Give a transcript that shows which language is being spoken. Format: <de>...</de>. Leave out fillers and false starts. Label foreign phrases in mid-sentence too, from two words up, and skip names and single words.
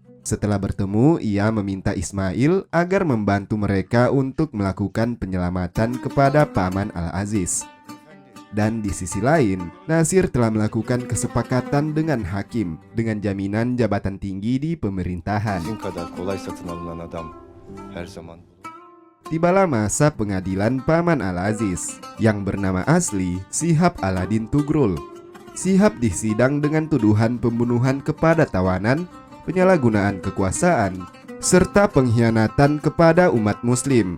<id>Setelah bertemu, ia meminta Ismail agar membantu mereka untuk melakukan penyelamatan kepada Paman Al-Aziz. Dan di sisi lain, Nasir telah melakukan kesepakatan dengan hakim dengan jaminan jabatan tinggi di pemerintahan.</id> <tr>Sizin kadar kolay satın alınan adam her zaman</tr> <id>Tibalah masa pengadilan Paman Al-Aziz yang bernama asli Shihab Alauddin Tugrul. Shihab disidang dengan tuduhan pembunuhan kepada tawanan, penyalahgunaan kekuasaan, serta pengkhianatan kepada umat muslim.</id>